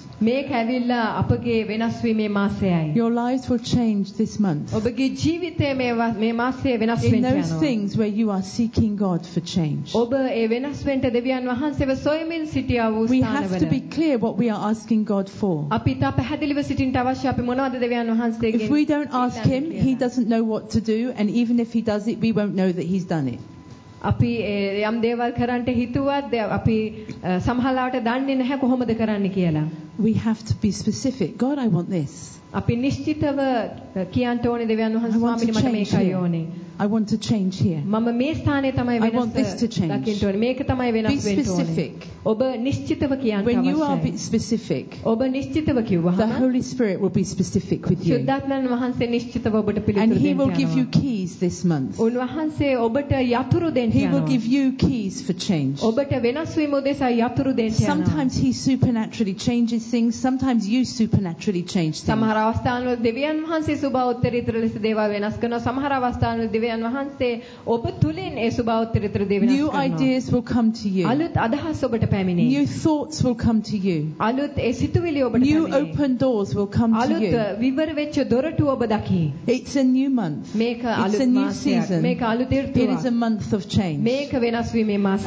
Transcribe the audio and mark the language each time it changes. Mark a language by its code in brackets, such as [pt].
[en] In those things where you are seeking God for change. We have to be clear what we are asking God for. If we don't ask Him, He doesn't know what to do, and even if He does it, we won't know that He's done it. [si] අපි යම් දේවල් කරන්න හිතුවත් අපි සමහරවට දන්නේ නැහැ කොහොමද කරන්න කියලා. [en] We have to be specific. God, I want this. [si] අපි නිශ්චිතව කියන්න ඕනේ දෙවියන් වහන්සේ ස්වාමීනි මට මේකයි ඕනේ. [en] I want to change here. [si] මම මේ ස්ථානයේ තමයි වෙනස් වෙන්න. [en] I want this to change. [si] දකින්න ඕනේ මේක තමයි වෙනස් වෙන්න ඕනේ. [en] Be specific. [si] ඔබ නිශ්චිතව කියන්න අවශ්‍යයි. [en] When you are specific. [si] ඔබ නිශ්චිතව කිව්වහම [en] The Holy Spirit will be specific with you. [si] සුද්ධාත්මන් වහන්සේ නිශ්චිතව ඔබට පිළිතුරු දෙන්න. [en] And he will give you keys this month. [si] උන්වහන්සේ ඔබට යතුරු දෙන්න. [en] He will give you keys for change. [si] ඔබට වෙනස් වීම උදෙසා යතුරු දෙන්න. [en] Sometimes he supernaturally changes things. Sometimes you supernaturally change things. [si] සමහර අවස්ථාවල දෙවියන් වහන්සේ සුභා උත්තරීතර ලෙස දේවල් වෙනස් කරනවා. සමහර අවස්ථාවල දෙවියන් වහන්සේ ඔබ තුලින් ඒ සුභා උත්තරීතර දේ වෙනස් කරනවා. [en] New ideas will come to you. [si] අලුත් අදහස් ඔබට පැමිණේ. [en] New thoughts will come to you. [si] අලුත් ඒ සිතුවිලි ඔබට පැමිණේ. [en] New open doors will come to you. [si] අලුත් විවර වෙච්ච දොරටු ඔබ දකි. [en] It's a new month. [si] මේක අලුත් මාසයක්. මේක අලුත් ඍතුවක්. [en] It is a month of change. [si] මේක වෙනස් වීමේ මාසයක්.